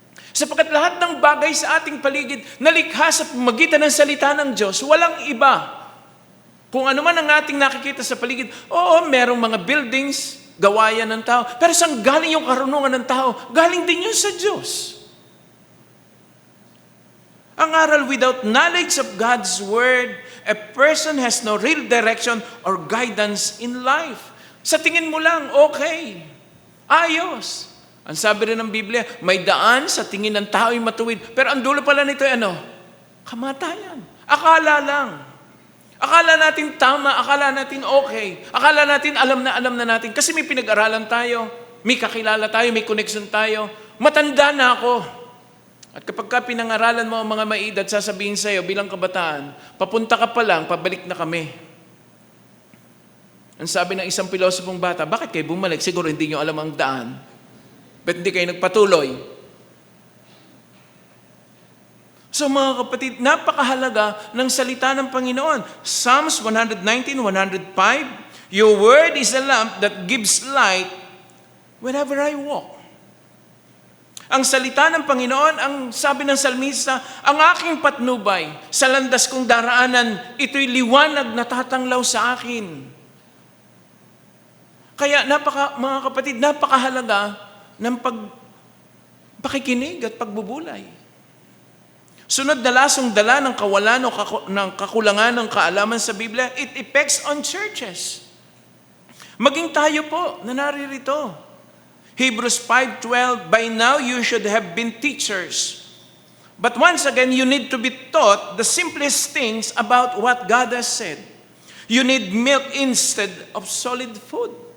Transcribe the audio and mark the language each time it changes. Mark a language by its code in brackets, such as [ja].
[tl] Sapagkat lahat ng bagay sa ating paligid nalikha sa magitan ng salita ng Diyos, walang iba. Kung ano man ang ating nakikita sa paligid, oo, merong mga buildings, gawayan ng tao, pero saan galing yung karunungan ng tao? Galing din yun sa Diyos. Ang aral, [en] without knowledge of God's Word, a person has no real direction or guidance in life. [tl] Sa tingin mo lang, okay. Ayos. Ang sabi rin ng Biblia, may daan sa tingin ng tao ay matuwid. Pero ang dulo pala nito ay ano? Kamatayan. Akala lang. Akala natin tama, akala natin okay. Akala natin alam na natin. Kasi may pinag-aralan tayo, may kakilala tayo, may connection tayo. Matanda na ako. At kapag ka pinangaralan mo ang mga maedad, sasabihin sa'yo bilang kabataan, papunta ka pa lang, pabalik na kami. Ang sabi ng isang pilosopong bata, bakit kayo bumalik? Siguro hindi nyo alam ang daan. Ba't hindi kayo nagpatuloy? So mga kapatid, napakahalaga ng salita ng Panginoon. [en] Psalms 119, 105, Your word is a lamp that gives light wherever I walk. [tl] Ang salita ng Panginoon, ang sabi ng salmista, ang aking patnubay, sa landas kong daraanan, ito'y liwanag na tatanglaw sa akin. Kaya mga kapatid, napakahalaga ng pakikinig at pagbubulay. Sunod na lasong dala ng kawalan o ng kakulangan ng kaalaman sa Biblia, [en] it affects on churches. [tl] Maging tayo po na naririto. [en] Hebrews 5:12, by now you should have been teachers. But once again, you need to be taught the simplest things about what God has said. You need milk instead of solid food.